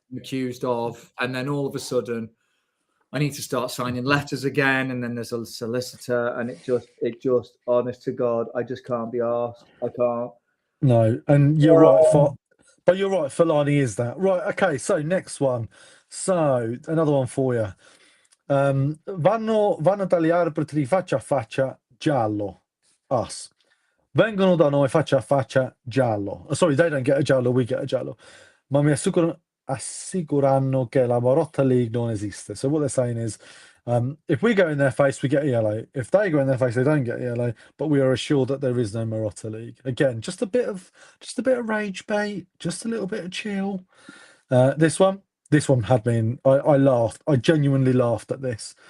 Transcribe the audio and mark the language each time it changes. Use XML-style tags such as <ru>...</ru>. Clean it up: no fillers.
<en>I'm accused of, and then all of a sudden I need to start signing letters again, and then there's a solicitor, and it just honest to God, I just can't be asked. I can't. No, and you're right, but you're right, Fellaini is that. Right, okay, so next one. So, another one for you.</en> <it>Vanno dagli arbitri faccia a faccia giallo. Us. Vengono da noi faccia a faccia giallo.</it> <en>Sorry, they don't get a giallo, we get a giallo.</en> <it>Ma mi assicurano che la Marotta League non esiste.</it> <en>So what they're saying is, if we go in their face, we get a yellow. If they go in their face, they don't get a yellow. But we are assured that there is no Marotta League. Again, just a bit of rage bait, just a little bit of chill. This one had me in. I laughed. I genuinely laughed at this.</en>